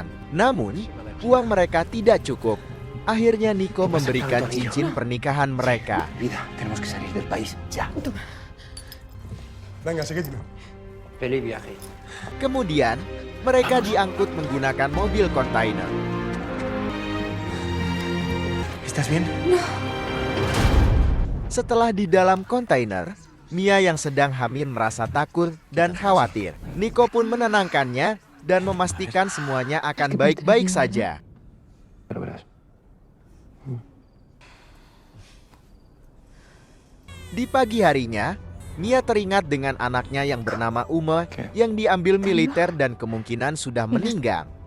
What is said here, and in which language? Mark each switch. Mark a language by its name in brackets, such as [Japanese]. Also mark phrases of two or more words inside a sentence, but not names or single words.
[Indonesian] Namun, uang mereka tidak cukup. Akhirnya Nico memberikan cincin pernikahan mereka. [Spanish] Tenemos que salir del país ya. Venga, seguidme. Feliz viaje. [Indonesian] Kemudian, mereka diangkut menggunakan mobil kontainer. [Spanish] ¿Estás bien? [Indonesian] Setelah di dalam kontainer, Mia yang sedang hamil merasa takut dan khawatir. Nico pun menenangkannya dan memastikan semuanya akan baik-baik saja. Di pagi harinya, Mia teringat dengan anaknya yang bernama Uma yang diambil militer dan kemungkinan sudah meninggal.